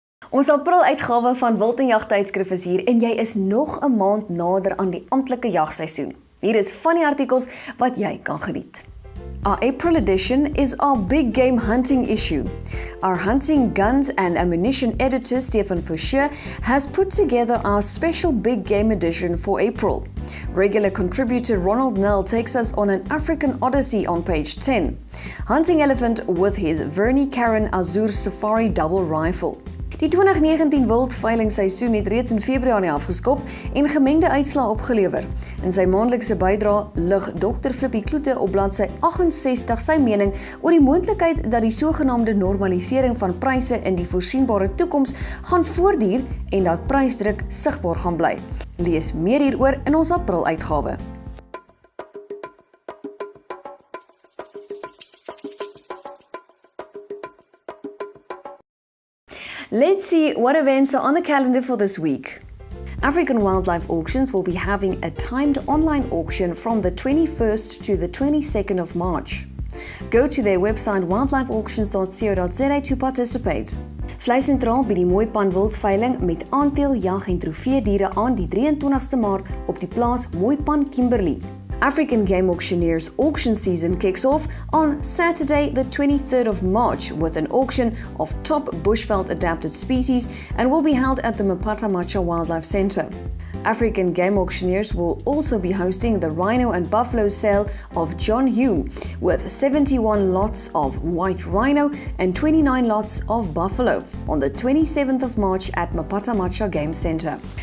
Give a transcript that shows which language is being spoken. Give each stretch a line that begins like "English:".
Afrikaans: Ons April-uitgawe van Wild en Jag-tydskrif is hier en jy is nog 'n maand nader aan die amptelike jagseisoen. Hier is van die artikels wat jy kan geniet.
English: Our April edition is our big game hunting issue. Our hunting guns and ammunition editor Stefan Foucher has put together our special big game edition for April. Regular contributor Ronald Nell takes us on an African odyssey on page 10. Hunting elephant with his Vernie Karen Azur Safari double rifle.
Afrikaans: Die 2019 wildveilingseisoen het reeds in Februarie afgeskop en gemengde uitslae opgelewer. In sy maandelikse bydra lig Dr. Flippie Kloete op bladsy 68 sy mening oor die moontlikheid dat die sogenaamde normalisering van pryse in die voorsienbare toekoms gaan voortduur en dat prysdruk sigbaar gaan bly. Lees meer hieroor in ons April-uitgawe.
English: Let's see what events are on the calendar for this week. African Wildlife Auctions will be having a timed online auction from the 21st to the 22nd of March. Go to their website wildlifeauctions.co.za to participate.
Afrikaans: Vleisentraal by die Mooipan wildveiling met aandeel jag en trofeediere aan die 23ste Maart op die plaas Mooipan Kimberley.
English: African Game Auctioneers auction season kicks off on Saturday the 23rd of March with an auction of top bushveld adapted species and will be held at the Mapata Macha Wildlife Centre. African Game Auctioneers will also be hosting the rhino and buffalo sale of John Hume with 71 lots of white rhino and 29 lots of buffalo on the 27th of March at Mapata Macha Game Centre.